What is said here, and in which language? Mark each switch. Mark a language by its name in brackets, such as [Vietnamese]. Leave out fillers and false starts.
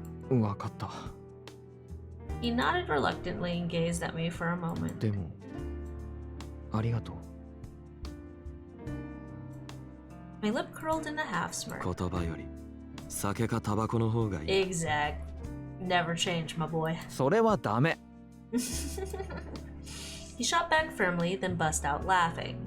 [Japanese] わかった。 [English] He nodded reluctantly and gazed at me for a moment. [Japanese] でも、ありがとう。 [English] My lip curled in a half smirk. [Japanese] 言葉より酒かタバコの方がいい。 [English] Exact. Never change, my boy. [Japanese] それはダメ。 [English] He shot back firmly, then burst out laughing.